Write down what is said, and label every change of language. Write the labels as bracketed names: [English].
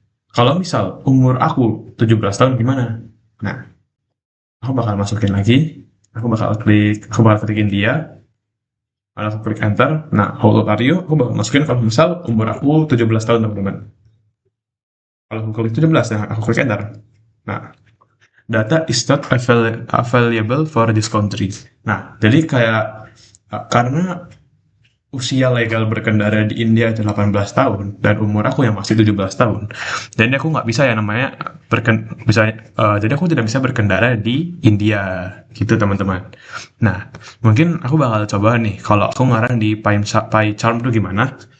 [Indonesian] Kalau misal umur aku 17 tahun gimana? Nah, aku bakal masukin lagi, aku bakal klik India, lalu aku klik enter. Nah, [English] how old are you? [Indonesian] Aku bakal masukin kalau misal umur aku 17 tahun teman-teman. Kalau aku klik 17, nah aku klik enter. [English] Nah, data is not available for this country. [Indonesian] Nah, jadi kayak karena usia legal berkendara di India itu 18 tahun dan umur aku yang masih 17 tahun. Dan aku nggak bisa ya namanya jadi aku tidak bisa berkendara di India gitu teman-teman. Nah, mungkin aku bakal coba nih kalau aku ngarang di PyCharm tuh gimana.